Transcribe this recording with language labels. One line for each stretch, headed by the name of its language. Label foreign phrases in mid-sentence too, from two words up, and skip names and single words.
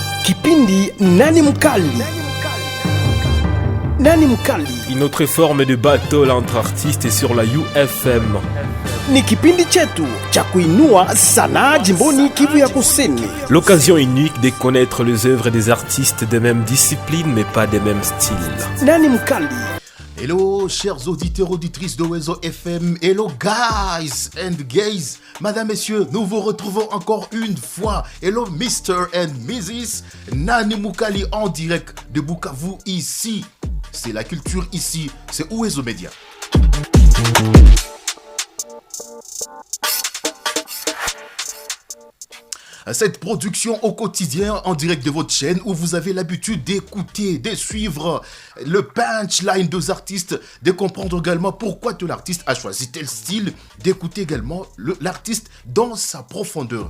Swahili: Kipindi Nani Mkali. Nani Mkali.
French: Une autre forme de battle entre artistes sur la UFM.
Swahili: Ni kipindi chetu cha kuinua sanaa jimboni Kivu ya Kusini.
French: L'occasion unique de connaître les œuvres des artistes de même discipline mais pas des mêmes styles. Nani Mkali. Hello, chers auditeurs, auditrices de Oizo FM.
English: Hello, guys and gays.
French: Madame, messieurs, nous vous retrouvons encore une fois.
English: Hello, Mr. and Mrs.
French: Nani Mkali en direct de Bukavu ici. C'est la culture ici. C'est Oizo Media. Cette production au quotidien en direct de votre chaîne où vous avez l'habitude d'écouter, de suivre le punchline des artistes, de comprendre également pourquoi tout l'artiste a choisi tel style, d'écouter également l'artiste dans sa profondeur.